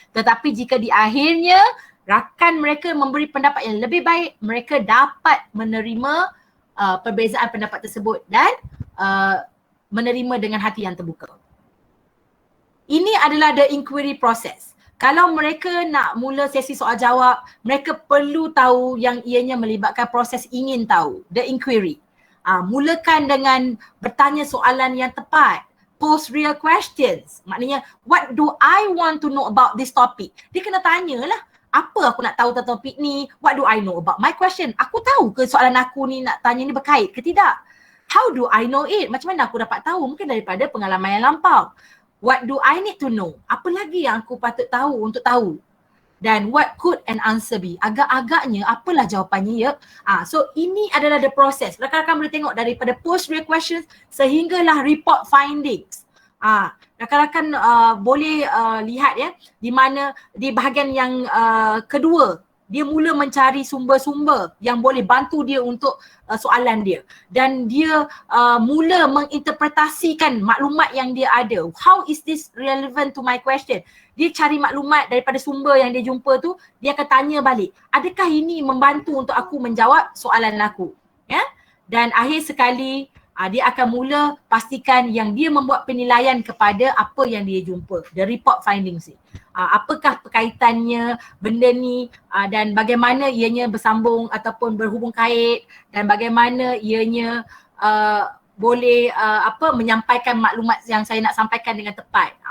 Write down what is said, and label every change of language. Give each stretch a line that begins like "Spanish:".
Malay: Tetapi jika di akhirnya rakan mereka memberi pendapat yang lebih baik, mereka dapat menerima perbezaan pendapat tersebut dan menerima dengan hati yang terbuka. Ini adalah
English: the inquiry process.
Malay: Kalau mereka nak mula sesi soal jawab, mereka perlu tahu yang ianya melibatkan proses ingin tahu, the inquiry. Mulakan dengan bertanya soalan yang tepat.
English: Pose real questions. Maknanya, what do I want to know about this topic?
Malay: Dia kena tanyalah, apa aku nak tahu tentang topik ni?
English: What do I know about my question?
Malay: Aku tahu ke soalan aku ni nak tanya ni berkait ke tidak?
English: How do I know it?
Malay: Macam mana aku dapat tahu? Mungkin daripada pengalaman yang lampau.
English: What do I need to know?
Malay: Apa lagi yang aku patut tahu untuk tahu?
English: Dan what could an answer be?
Malay: Agak-agaknya apalah jawapannya So ini adalah
English: the process.
Malay: Rakan-rakan boleh tengok daripada post real questions sehinggalah report findings. Rakan-rakan boleh lihat di mana di bahagian yang kedua dia mula mencari sumber-sumber yang boleh bantu dia untuk soalan dia. Dan dia mula menginterpretasikan maklumat yang dia ada.
English: How is this relevant to my question?
Malay: Dia cari maklumat daripada sumber yang dia jumpa tu, dia akan tanya balik. Adakah ini membantu untuk aku menjawab soalan aku? Dan akhir sekali, dia akan mula pastikan yang dia membuat penilaian kepada apa yang dia jumpa, the report findings ni. Apakah berkaitannya benda ni dan bagaimana ianya bersambung ataupun berhubung kait dan bagaimana ianya boleh menyampaikan maklumat yang saya nak sampaikan dengan tepat.